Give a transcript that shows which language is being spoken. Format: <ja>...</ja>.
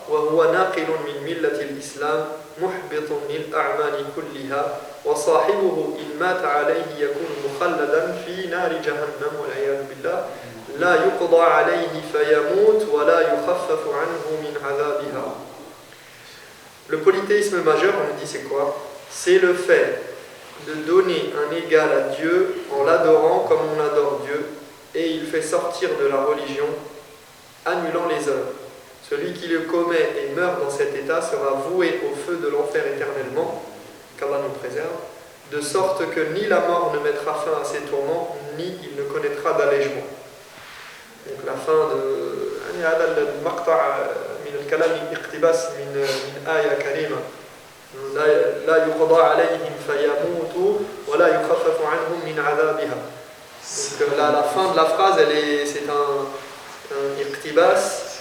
<ar>وهو ناقل من ملة الإسلام محبط للأعمال كلها وصاحبه إن مات عليه يكون مخلدا في نار جهنم والعياذ بالله لا يقضى عليه فيموت ولا يخفف عنه من عذابها.</ar> <fr>Le polythéisme majeur, on nous dit c'est quoi? C'est le fait de donner un égal à Dieu en l'adorant comme on adore Dieu, et il fait sortir de la religion, annulant les œuvres. Celui qui le commet et meurt dans cet état sera voué au feu de l'enfer éternellement, qu'Allah nous préserve, de sorte que ni la mort ne mettra fin à ses tourments, ni il ne connaîtra d'allègement. Donc la fin de</fr> <ar>هذا المقطع من الكلام اقتباس من آية كريمة لا يقضى عليهم فيموتوا ولا يخفف عنهم من عذابها.</ar> <fr>Donc la fin de la phrase, c'est un iqtibas.</fr>